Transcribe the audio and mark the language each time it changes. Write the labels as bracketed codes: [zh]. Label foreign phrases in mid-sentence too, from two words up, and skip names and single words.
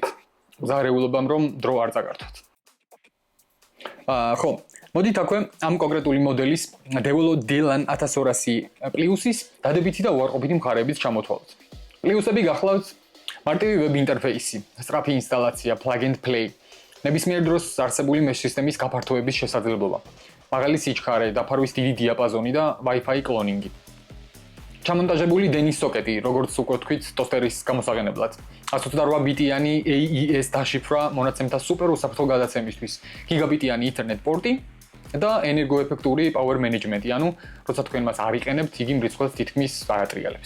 [ka] მზარეულობამ რომ დრო არ წაგართვათ. ხო, მოდით აქვე ამ კონკრეტული მოდელის Devolo DLAN 1200+-ის დადებითი და უარყოფითი მხარეებიც ჩამოთვალოთ. პლუსები გახლავთ მარტივი ვებ ინტერფეისი, სწრაფი ინსტალაცია, [en] plug and play, [ka] ნებისმიერ დროს არსებული mesh სისტემის გაფართოების შესაძლებლობა, მაღალი სიჩქარე, დაფარვის დიდი დიაპაზონი და Wi-Fi კლონინგი. ჩამონტაჟებული დენის სოკეტი, როგორც უკვე ვთქვით, ტოსტერის გამოსაღენებლად. 128 ბიტიანი AES დაშიფრვა მონაცემთა სუპერ უსაფრთხო გადაცემისთვის, გიგაბიტიანი ითერნეტ პორტი და ენერგოეფექტური [en] power management- [ka] ი, ანუ როცა თქვენ მას არ იყენებთ, იგი მრიცხვად თითქმის არ ატრიალებს.